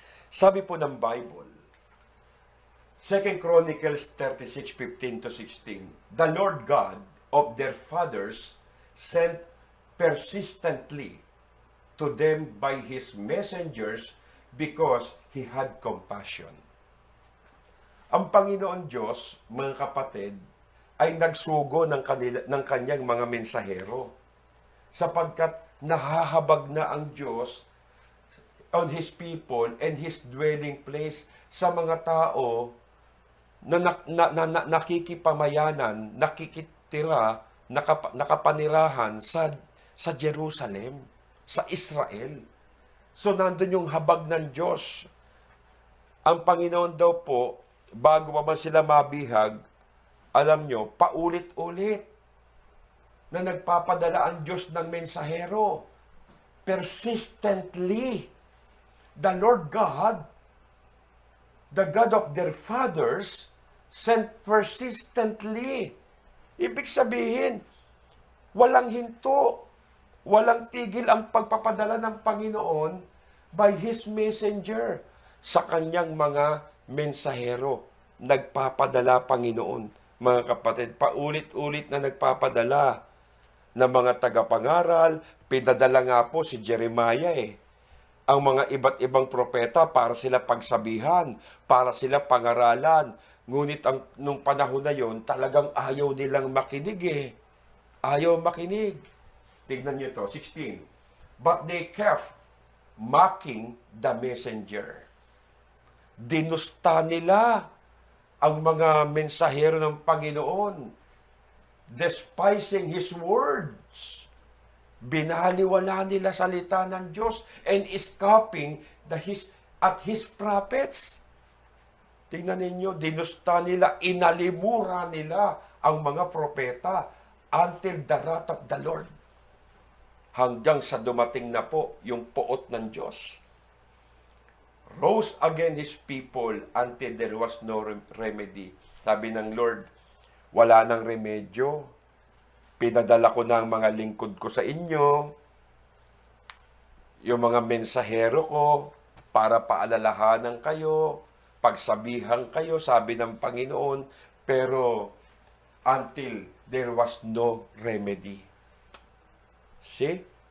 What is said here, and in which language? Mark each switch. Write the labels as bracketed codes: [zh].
[tl] Sabi po ng Bible, [en] 2 Chronicles 36:15-16, the Lord God of their fathers sent persistently to them by His messengers because He had compassion. [tl] Ang Panginoon Diyos, mga kapatid, ay nagsugo ng kanyang mga mensahero sapagkat nahahabag na ang Diyos [en] on His people and His dwelling place [tl] sa mga tao na nakikipamayanan, nakikitira, nakapanirahan sa Jerusalem, sa Israel. So nandun yung habag ng Diyos. Ang Panginoon daw po, bago pa man sila mabihag, alam nyo, paulit-ulit na nagpapadala ang Diyos ng mensahero. [en] Persistently. The Lord God, the God of their fathers, sent persistently. [tl] Ibig sabihin, walang hinto, walang tigil ang pagpapadala ng Panginoon [en] by His messenger [tl] sa kanyang mga mensahero. Nagpapadala, Panginoon, mga kapatid, paulit-ulit na nagpapadala ng mga tagapangaral. Pinadala nga po si Jeremiah ang mga iba't ibang propeta para sila pagsabihan, para sila pangaralan. Ngunit nung panahon na yon, talagang ayaw nilang makinig Ayaw makinig. Tignan niyo to, 16. [en] But they kept mocking the messenger. [tl] Dinusta nila ang mga mensahero ng Panginoon, [en] despising His words. [tl] Binaliwala nila salita ng Diyos [en] and scoffing at His prophets. [tl] Tingnan ninyo, dinusta nila, inalimura nila ang mga propeta [en] until the wrath of the Lord. [tl] Hanggang sa dumating na po yung poot ng Diyos. [en] Rose again His people until there was no remedy. [tl] Sabi ng Lord, Wala nang remedyo. Pinadala ko na ang mga lingkod ko sa inyo, yung mga mensahero ko, para paalalahanan kayo, pagsabihan kayo, sabi ng Panginoon, pero [en] until there was no remedy. See?